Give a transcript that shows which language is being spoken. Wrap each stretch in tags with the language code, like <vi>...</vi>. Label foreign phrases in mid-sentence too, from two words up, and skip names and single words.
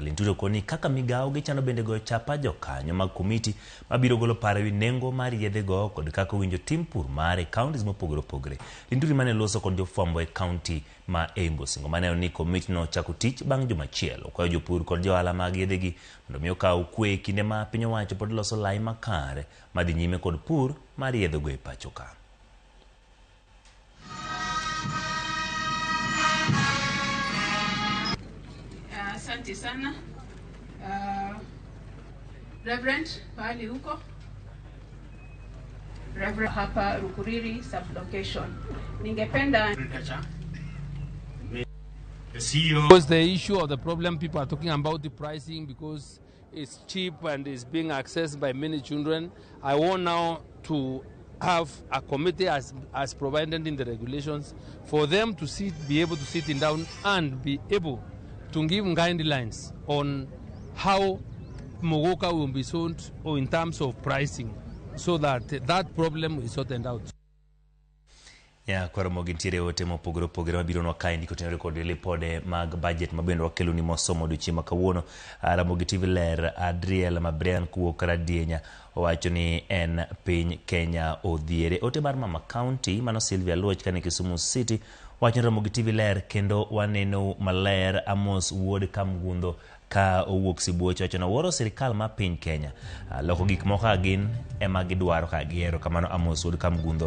<luo>Linturo koni kaka migao gichano bende go chapa jokanyo mag komiti mabiro golo paro wi nengo mar yedhe go kod kaka winjo tim pur mare counties mopogore opogore. Linturo mane loso kod jofwambo e county ma Embu Singo mane ni komiti no chako tich bang' juma achiel. Okwayo jopur kod johala mag yedhe gi mondo mi okaw kwe kinde ma piny owacho pod loso lai makare madhi nyime kod pur mar yedhe go e pacho ka.</luo> <sw>Asante sana Reverend pahali huko Reverend hapa Rukuriri sublocation. Ningependa</sw> <en>because the issue of the problem people are talking about the pricing because it's cheap and is being accessed by many children. I want now to have a committee as provided in the regulations for them to be able to sit down and be able to give guidelines on how Muguka will be sold or in terms of pricing so that that problem is sorted out.</en> <luo>Ya kwaro gintiere ote mopogore opogore mabiro nwa kae ndiko tenore kod lipode mag budget mabendo wakelo ni mosomo duchima kawuono. Ramogi TV ler Adriel Mabrian kuwuok Radienya owacho ni en piny Kenya odhiere. Ote mar Mama County mano Sylvia Luoch kane Kisumu City wacho Ramogi TV ler kendo waneno maler Amos Wuod Kamgundo ka owuok Sibuoch wacho na woro sirikal ma piny Kenya loko gik moko agin ema gidwaro ka giero kamano Amos Wuod Kamgundo.</luo>